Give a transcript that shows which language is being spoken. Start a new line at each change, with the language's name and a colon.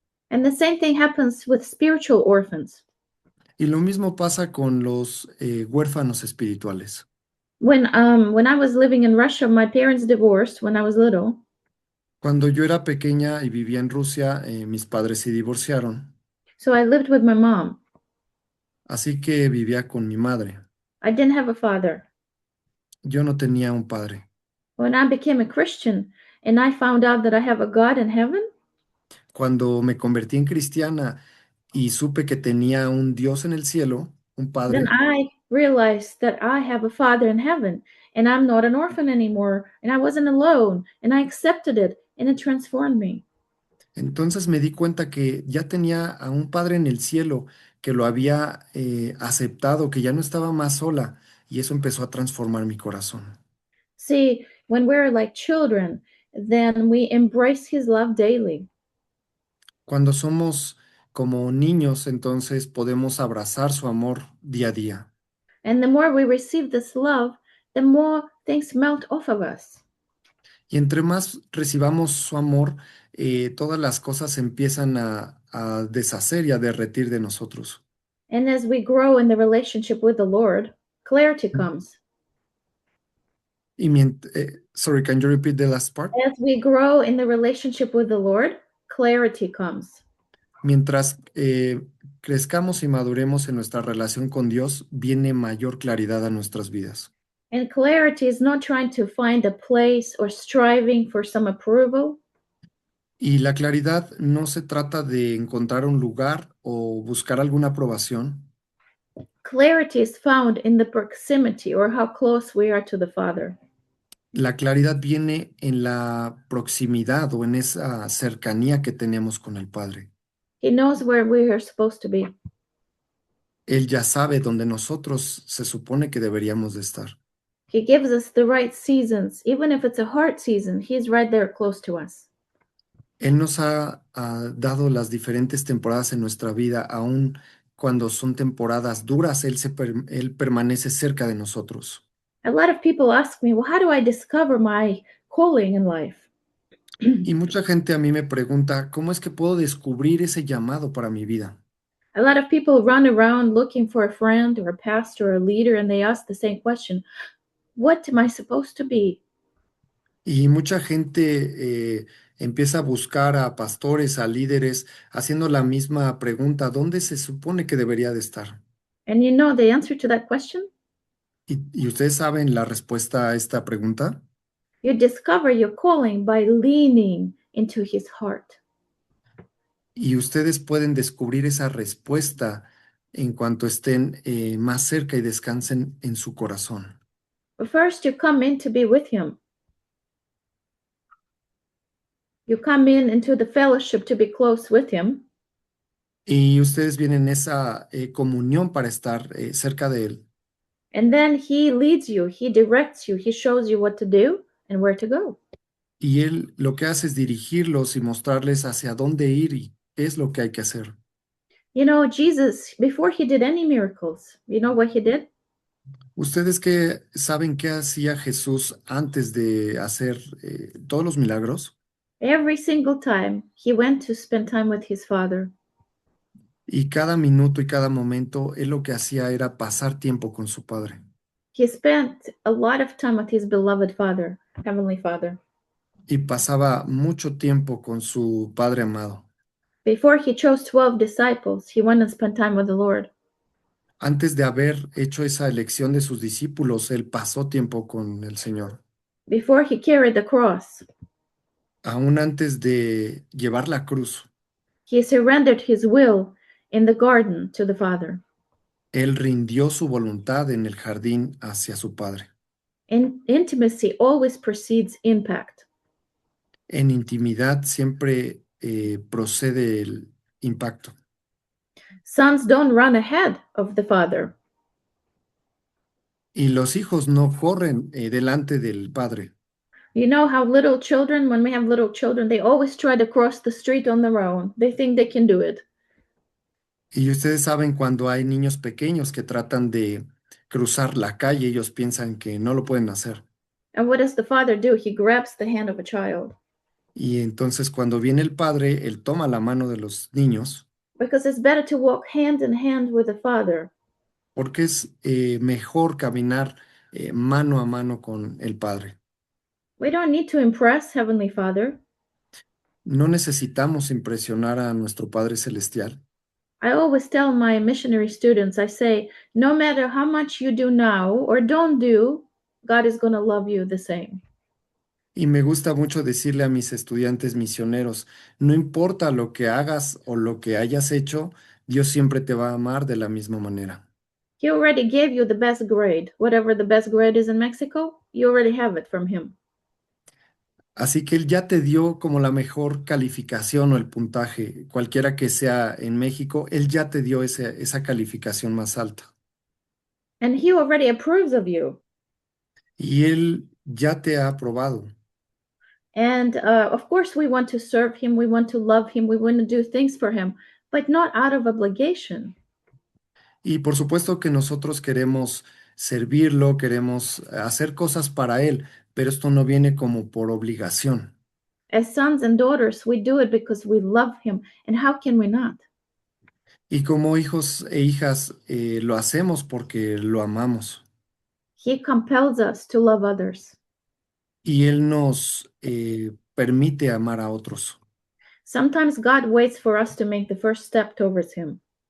English: And the same thing happens with spiritual orphans.
Spanish: Y lo mismo pasa con los huérfanos espirituales.
English: When I was living in Russia, my parents divorced when I was little.
Spanish: Cuando yo era pequeña y vivía en Rusia, mis padres se divorciaron,
English: So I lived with my mom.
Spanish: así que vivía con mi madre.
English: I didn't have a father.
Spanish: Yo no tenía un padre.
English: When I became a Christian and I found out that I have a God in heaven,
Spanish: Cuando me convertí en cristiana y supe que tenía un Dios en el cielo, un
English: then
Spanish: padre,
English: I realized that I have a father in heaven and I'm not an orphan anymore and I wasn't alone and I accepted it and it transformed me.
Spanish: entonces me di cuenta que ya tenía a un padre en el cielo que lo había aceptado, que ya no estaba más sola, y eso empezó a transformar mi corazón.
English: See, when we're like children, then we embrace his love daily.
Spanish: Cuando somos como niños, entonces podemos abrazar su amor día a día.
English: And the more we receive this love, the more things melt off of us.
Spanish: Y entre más recibamos su amor, todas las cosas se empiezan a deshacer y a derretir de nosotros.
English: And as we grow in the relationship with the Lord, clarity comes. Y sorry, can you repeat the last part? As we grow in the relationship with the Lord, clarity comes.
Spanish: Mientras crezcamos y maduremos en nuestra relación con Dios, viene mayor claridad a nuestras vidas.
English: And clarity is not trying to find a place or striving for some approval.
Spanish: Y la claridad no se trata de encontrar un lugar o buscar alguna aprobación.
English: Clarity is found in the proximity or how close we are to the Father.
Spanish: La claridad viene en la proximidad o en esa cercanía que tenemos con el Padre.
English: He knows where we are supposed to be.
Spanish: Él ya sabe dónde nosotros se supone que deberíamos de estar.
English: He gives us the right seasons. Even if it's a hard season, He's right there close to us.
Spanish: Él nos ha dado las diferentes temporadas en nuestra vida, aun cuando son temporadas duras, Él permanece cerca de nosotros.
English: A lot of people ask me, well, how do I discover my calling in life?
Spanish: Y mucha gente a mí me pregunta, ¿cómo es que puedo descubrir ese llamado para mi vida?
English: A lot of people run around looking for a friend or a pastor or a leader, and they ask the same question: what am I supposed to be?
Spanish: Y mucha gente empieza a buscar a pastores, a líderes, haciendo la misma pregunta, ¿dónde se supone que debería de estar?
English: And you know the answer to that question?
Spanish: ¿Y ustedes saben la respuesta a esta pregunta?
English: You discover your calling by leaning into His heart.
Spanish: Y ustedes pueden descubrir esa respuesta en cuanto estén más cerca y descansen en su corazón.
English: But first, you come in to be with Him. You come in into the fellowship to be close with Him.
Spanish: Y ustedes vienen en esa comunión para estar cerca de Él.
English: And then He leads you, He directs you, He shows you what to do and where to go.
Spanish: Y Él lo que hace es dirigirlos y mostrarles hacia dónde ir y qué es lo que hay que hacer.
English: You know, Jesus, before He did any miracles, you know what He did?
Spanish: ¿Ustedes qué saben qué hacía Jesús antes de hacer todos los milagros?
English: Every single time He went to spend time with His Father.
Spanish: Y cada minuto y cada momento, Él lo que hacía era pasar tiempo con su Padre.
English: He spent a lot of time with His beloved Father, Heavenly Father.
Spanish: Y pasaba mucho tiempo con su Padre amado.
English: Before He chose 12 disciples, He went and spent time with the Lord.
Spanish: Antes de haber hecho esa elección de sus discípulos, Él pasó tiempo con el Señor.
English: Before He carried the cross,
Spanish: Aún antes de llevar la cruz,
English: He surrendered his will in the garden to the Father.
Spanish: Él rindió su voluntad en el jardín hacia su Padre.
English: Intimacy always precedes impact.
Spanish: En intimidad siempre procede el impacto.
English: Sons don't run ahead of the Father.
Spanish: Y los hijos no corren delante del Padre.
English: You know how little children, when we have little children, they always try to cross the street on their own. They think they can do it.
Spanish: Y ustedes saben cuando hay niños pequeños que tratan de cruzar la calle, ellos piensan que no lo pueden hacer.
English: And what does the Father do? He grabs the hand of a child.
Spanish: Y entonces cuando viene el Padre, Él toma la mano de los niños
English: Because it's better to walk hand in hand with the Father.
Spanish: porque es mejor caminar mano a mano con el Padre.
English: We don't need to impress Heavenly Father.
Spanish: No necesitamos impresionar a nuestro Padre Celestial.
English: I always tell my missionary students, I say, no matter how much you do now or don't do, God is going to love you the same.
Spanish: Y me gusta mucho decirle a mis estudiantes misioneros, no importa lo que hagas o lo que hayas hecho, Dios siempre te va a amar de la misma manera.
English: He already gave you the best grade. Whatever the best grade is in Mexico, you already have it from Him.
Spanish: Así que Él ya te dio como la mejor calificación o el puntaje, cualquiera que sea en México, Él ya te dio esa calificación más alta.
English: And He already approves of you.
Spanish: Y Él ya te ha aprobado.
English: And of course, we want to serve Him, we want to love Him, we want to do things for Him, but not out of obligation.
Spanish: Y por supuesto que nosotros queremos servirlo, queremos hacer cosas para Él, pero esto no viene como por obligación.
English: As sons and daughters, we do it because we love Him. And how can we not?
Spanish: Y como hijos e hijas lo hacemos porque lo amamos.
English: He compels us to love others.
Spanish: Y Él nos permite amar a otros.
English: Sometimes God waits for us to make the first step towards Him.